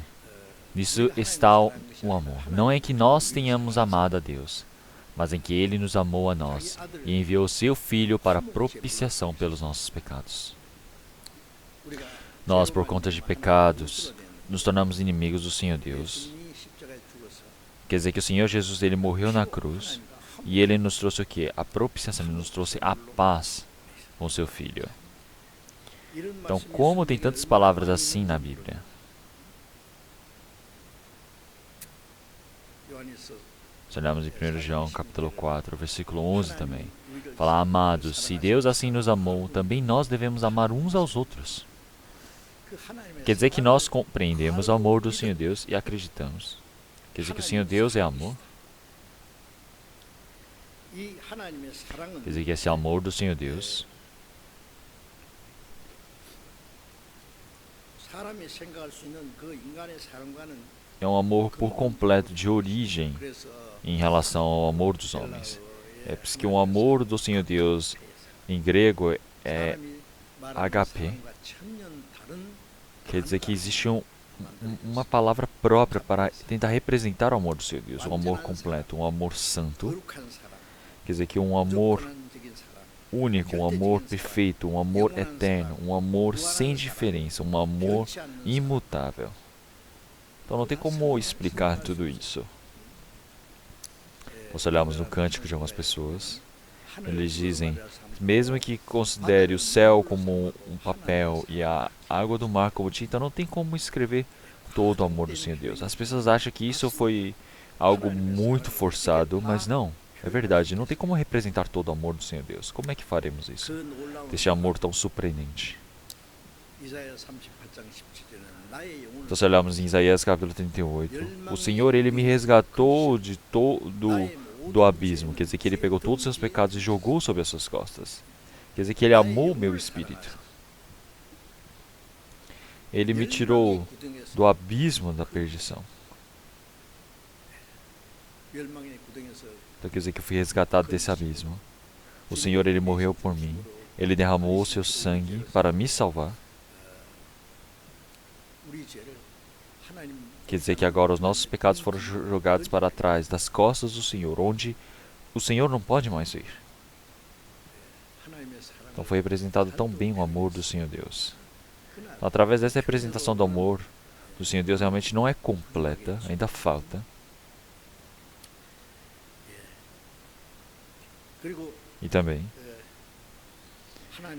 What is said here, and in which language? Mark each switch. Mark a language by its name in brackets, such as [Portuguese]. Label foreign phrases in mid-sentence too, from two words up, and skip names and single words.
[Portuguese] Nisso está o amor. Não é que nós tenhamos amado a Deus, mas em que Ele nos amou a nós e enviou o seu Filho para propiciação pelos nossos pecados. Nós, por conta de pecados, nos tornamos inimigos do Senhor Deus. [Korean] 예수님이 십자가에 죽어서 [Portuguese] Quer dizer que o Senhor Jesus ele morreu na cruz e ele nos trouxe o quê? A propiciação, ele nos trouxe a paz com seu Filho. [Korean] 이런 [Portuguese] Então, [Korean] 말씀이 [Portuguese] como tem tantas palavras assim na Bíblia? [Korean] 요한일서 [Portuguese] Se olharmos em 1 João capítulo 4, versículo 11 também, fala: amados, se Deus assim nos amou, também nós devemos amar uns aos outros. [Korean] 그 하나님의 [Portuguese] Quer dizer que nós compreendemos o amor do Senhor Deus e acreditamos. Quer dizer que o Senhor Deus é amor. [Korean] 이 하나님의 사랑은 [Portuguese] Quer dizer que esse amor do Senhor Deus [Korean] 사람이 생각할 수 있는 그 인간의 사랑과는 [Portuguese] é um amor por completo de origem [Korean] 그래서 [Portuguese] em relação ao amor dos homens. É por isso que o amor do Senhor Deus em grego é [Korean] 사람이 말하는 [Portuguese] agape. [Korean] 사랑과 천년 다른 [Portuguese] Quer dizer que existe uma palavra própria para tentar representar o amor do Senhor Deus, um amor completo, um amor santo. [Korean] 거룩한 사랑, [Portuguese] Quer dizer que um amor [Korean] 조건적인 사랑, [Portuguese] único, um amor perfeito, um amor eterno, um amor sem diferença, um amor [Korean] 변치 않는 사랑. [Portuguese] imutável. Então não tem como explicar tudo isso. Nós olhamos no cântico de algumas pessoas, eles dizem, mesmo que considere o céu como um papel e a água do mar como tinta, não tem como escrever todo o amor do Senhor Deus. As pessoas acham que isso foi algo muito forçado, mas não. É verdade, não tem como representar todo o amor do Senhor Deus. Como é que faremos isso? [Korean] 그 놀라운 [Portuguese] Deste amor tão surpreendente. [Korean] 이사야 38장 17절에는 나의 영혼을 [Portuguese] Então, se olharmos em Isaías capítulo 38, o Senhor, ele me resgatou de todo do abismo. Quer dizer que ele pegou todos os seus pecados e jogou sobre as suas costas. Quer dizer que ele amou o meu espírito. Ele me tirou do abismo da perdição. [Korean] 멸망의 구덩이에서 [Portuguese] Então, quer dizer que eu fui resgatado desse abismo. O Senhor, ele morreu por mim. Ele derramou o seu sangue para me salvar. [Korean] 우리 죄를 하나님 [Portuguese] Quer dizer que agora os nossos pecados foram jogados para trás das costas do Senhor, onde o Senhor não pode mais vir. [Korean] 하나님의 사랑을 [Portuguese] Então foi representado tão bem o amor do Senhor Deus. Então, através dessa representação do amor do Senhor Deus realmente não é completa, ainda falta. [Korean] 그리고 [Portuguese] E também, [Korean] 하나님의